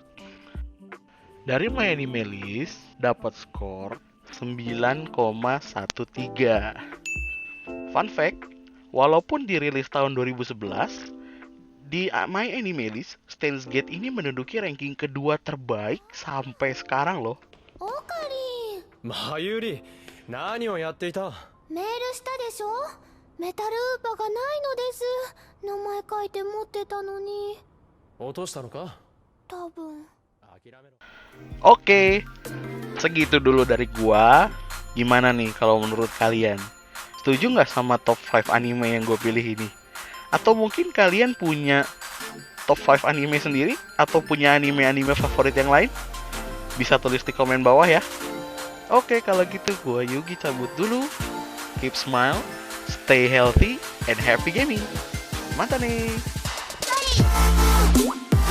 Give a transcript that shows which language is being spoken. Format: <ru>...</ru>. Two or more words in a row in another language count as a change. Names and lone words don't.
<id>Dari My Anime List dapat skor 9,13.</id> <en>Fun fact,</en> <id>walaupun dirilis tahun 2011, di My Anime List, Steins Gate ini menduduki ranking kedua terbaik sampai sekarang loh.</id> <ja>オカリン、マユリ、何をやっていた。メールしたでしょ。メタルウーパがないのです。名前書いて持ってたのに。落としたのか。多分。</ja> <id>Oke, segitu dulu dari gua. Gimana nih kalau menurut kalian? Setuju nggak sama top 5 anime yang gue pilih ini? Atau mungkin kalian punya top 5 anime sendiri? Atau punya anime-anime favorit yang lain? Bisa tulis di komen bawah ya. Oke, kalau gitu gua Yugi cabut dulu.</id> <en>Keep smile, stay healthy, and happy gaming.</en> <id>Mata nih.</id>